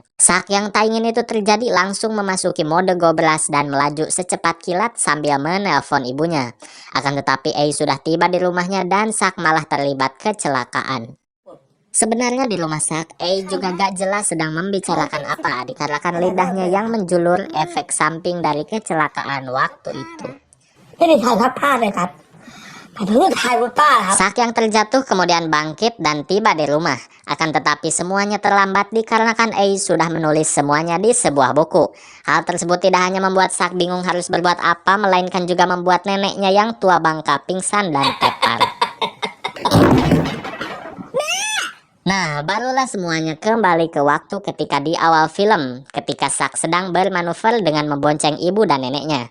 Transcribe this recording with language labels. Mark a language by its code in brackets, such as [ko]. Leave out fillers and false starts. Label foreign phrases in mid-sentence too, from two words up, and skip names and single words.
[id] Sak yang tak ingin itu terjadi langsung memasuki mode gobras dan melaju secepat kilat sambil menelpon ibunya. Akan tetapi A sudah tiba di rumahnya dan Sak malah terlibat kecelakaan. Sebenarnya di rumah Sak, A juga gak jelas sedang membicarakan apa dikarenakan lidahnya yang menjulur efek samping dari kecelakaan waktu itu. [th] ไม่ได้ถ่ายทับผ้าเลยครับแต่ถึงจะถ่ายบนป้าครับ [id] Sak yang terjatuh kemudian bangkit dan tiba di rumah. Akan tetapi semuanya terlambat dikarenakan A sudah menulis semuanya di sebuah buku. Hal tersebut tidak hanya membuat Sak bingung harus berbuat apa, melainkan juga membuat neneknya yang tua bangka pingsan dan tepar. Nah, barulah semuanya kembali ke waktu ketika di awal film, ketika Sak sedang bermanuver dengan membonceng ibu dan neneknya.